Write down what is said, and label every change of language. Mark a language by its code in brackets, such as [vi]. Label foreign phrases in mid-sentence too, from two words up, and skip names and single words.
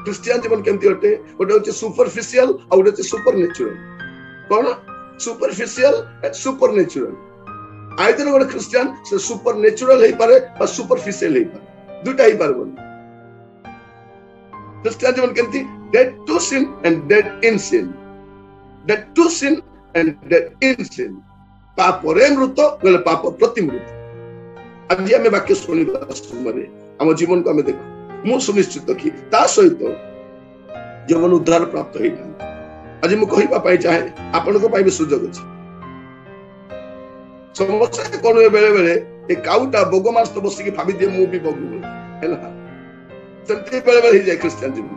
[or] ଖ୍ରୀଷ୍ଟିଆନ ଜୀବନ କେମିତି ଅଟେ? ଗୋଟେ ହଉଛି ସୁପରଫିସିଆଲ ଆଉ ଗୋଟେ ହଉଛି ସୁପରନ୍ୟାଚୁରାଲ। କଣ? [en] superficial and supernatural. [or] ଆଇଦର ଗୋଟେ ଖ୍ରୀଷ୍ଟିଆନ ସେ ସୁପରନ୍ୟାଚୁରାଲ ହେଇପାରେ ବା ସୁପରଫିସିଆଲ ହେଇପାରେ, ଦୁଇଟା ହେଇପାରିବନି। ଖ୍ରୀଷ୍ଟିଆନ ଜୀବନ କେମିତି? [en] dead to sin and dead in sin, dead to sin and dead in sin। [or] ପାପରେ ମୃତ ବୋଲେ ପାପ ପ୍ରତି ମୃତ। ଆଜି ଆମେ ବାକ୍ୟ ଶୁଣିବା ସମୟରେ ଆମ ଜୀବନକୁ ଆମେ ଦେଖୁ, ମୁଁ ସୁନିଶ୍ଚିତ କି ତା ସହିତ ଜୀବନ ଉଦ୍ଧାର ପ୍ରାପ୍ତ ହେଇଥାନ୍ତି। ଆଜି ମୁଁ କହିବା ପାଇଁ ଚାହେଁ, ଆପଣଙ୍କ ପାଇଁ ବି ସୁଯୋଗ ଅଛି। ସମସ୍ତେ କଣ ବେଳେ ବେଳେ ଏ କାଉଟା ବଗ ମାସ ବସିକି ଭାବି ଦିଏ ମୁଁ ବି ବଗ ହେଲା, ସେମିତି ବେଳେ ବେଳେ ହେଇଯାଏ ଖ୍ରୀଷ୍ଟିଆନ ଜୀବନ।